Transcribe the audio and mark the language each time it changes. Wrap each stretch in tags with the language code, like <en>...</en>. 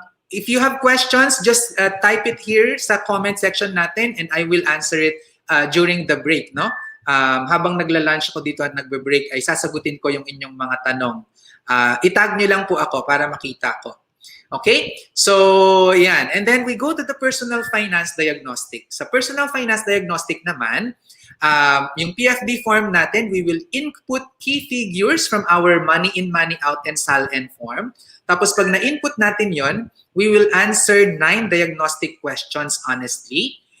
<en>If you have questions, just type it here sa comment section natin and I will answer it during the break, no?</en> <tl>Habang nagla-lunch ako dito at nagbe-break ay sasagutin ko yung inyong mga tanong. Itag nyo lang po ako para makita ko. Okay? So, yan.</tl> <en>And then we go to the personal finance diagnostic. Sa personal finance diagnostic naman, yung PFD form natin, we will input key figures from our money in, money out, and SALN form. Tapos pag na-input natin yon, we will answer 9 diagnostic questions honestly.</en>